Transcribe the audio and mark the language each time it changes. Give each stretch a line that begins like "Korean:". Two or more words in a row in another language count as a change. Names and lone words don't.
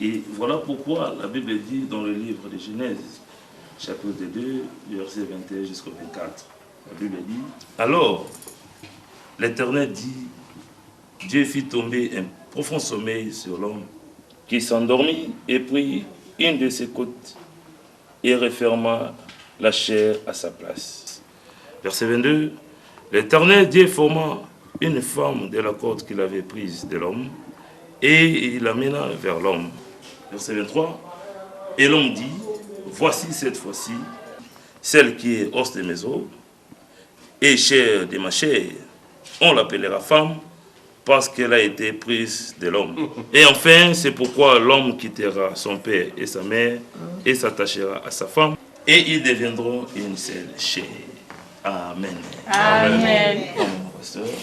French: Et voilà pourquoi la Bible dit dans le livre de Genèse chapitre 2 verset 21 jusqu'au 24 la Bible dit alors l'Éternel dit Dieu fit tomber un profond sommeil sur l'homme qui s'endormit et prit une de ses côtes et referma la chair à sa place. Verset 22 l'Éternel Dieu forma une femme de la côte qu'il avait prise de l'homme et il l'amena vers l'homme. Verset 23. Et l'homme dit, voici cette fois-ci celle qui est os de mes os et chair de ma chair. On l'appellera femme parce qu'elle a été prise de l'homme. Et enfin, c'est pourquoi l'homme quittera son père et sa mère et s'attachera à sa femme et ils deviendront une seule chair. Amen. Amen. Pasteur.